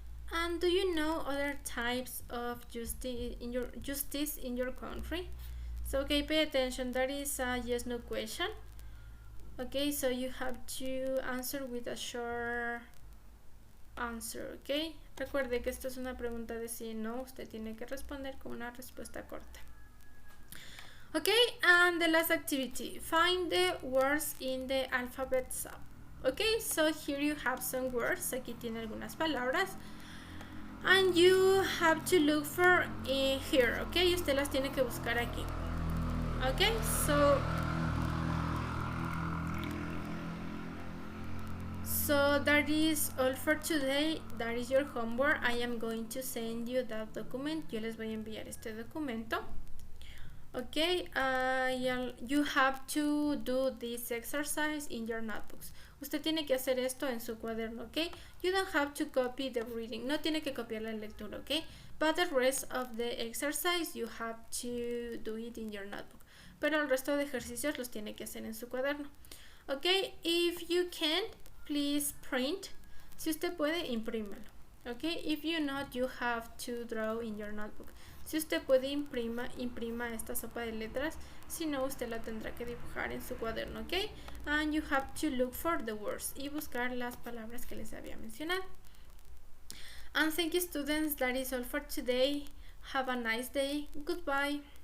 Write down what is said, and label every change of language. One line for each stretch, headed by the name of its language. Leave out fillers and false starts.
English: And do you know other types of justice in your country? So okay, pay attention, that is a yes/no question. Okay, so you have to answer with a short answer, okay?
Spanish: Recuerde que esto es una pregunta de sí y no, usted tiene que responder con una respuesta corta.
English: Okay, and the last activity, find the words in the alphabet sub. Okay, so here you have some words,
Spanish: aquí tiene algunas palabras,
English: and you have to look for here, okay,
Spanish: usted las tiene que buscar aquí.
English: Okay, so that is all for today. That is your homework. I am going to send you that document.
Spanish: Yo les voy a enviar este documento.
English: Okay, you have to do this exercise in your notebooks.
Spanish: Usted tiene que hacer esto en su cuaderno, okay?
English: You don't have to copy the reading.
Spanish: No tiene que copiar la lectura, okay?
English: But the rest of the exercise you have to do it in your notebook.
Spanish: Pero el resto de ejercicios los tiene que hacer en su cuaderno.
English: Okay, if you can, please print.
Spanish: Si usted puede, imprímalo.
English: Okay, if you not, you have to draw in your notebook.
Spanish: Si usted puede, imprima esta sopa de letras. Si no, usted la tendrá que dibujar en su cuaderno, ¿ok?
English: And you have to look for the words
Spanish: y buscar las palabras que les había mencionado.
English: And thank you, students. That is all for today. Have a nice day. Goodbye.